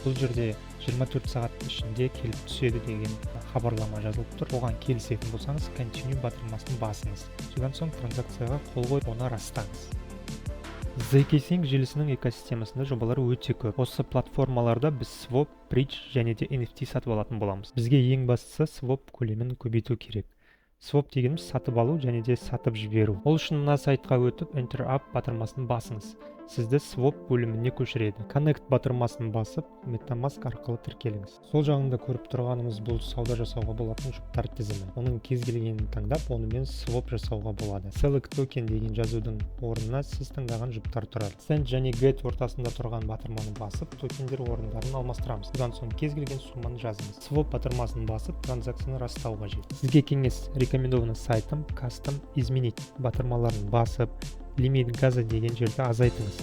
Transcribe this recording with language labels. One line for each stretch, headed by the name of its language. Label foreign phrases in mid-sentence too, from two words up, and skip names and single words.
Kazakh: Бұл жерде 24 сағат ішінде келіп түседі деген хабарлама жазылып тұр. Оған келісетін болсаңыз, continue батырмасын басыңыз. Содан соң транзакцияға қол қойып, оны растаңыз. ZK-Sync желісінің экосистемасында жобалар өте көп. Осы платформаларда біз swap, bridge және де NFT сатып алатын боламыз. Бізге ең бастысы swap көлемін көбейту керек. Swap дегеніміз сатып алу және де сатып жіберу. Ол үшін мына сайтқа өтіп
English: Enter Up
Kazakh: батырмасын басыңыз. Сізді swap бөліміне көшіреді. Connect батырмасын басып, MetaMask арқылы тіркеліңіз. Сол жағында көріп тұрғанымыз бұл сауда жасауға болатын жұптар тізімі. Оның кез келгенін таңдап, онымен swap жасауға болады.
English: Select token
Kazakh: деген жазудың орнына сіз таңдаған жұптар тұрады. Send және Get ортасында тұрған батырманы басып, токендер орындарын алмастырамыз. Содан соң кез келген сумманы жазыңыз. Swap батырмасын басып, транзакцияны растау қажет. Сізге кеңес рекомендованы сайтым, custom, изменить батырмаларын басып,
Russian: лимит газа
Kazakh: деген жерді азайтыңыз.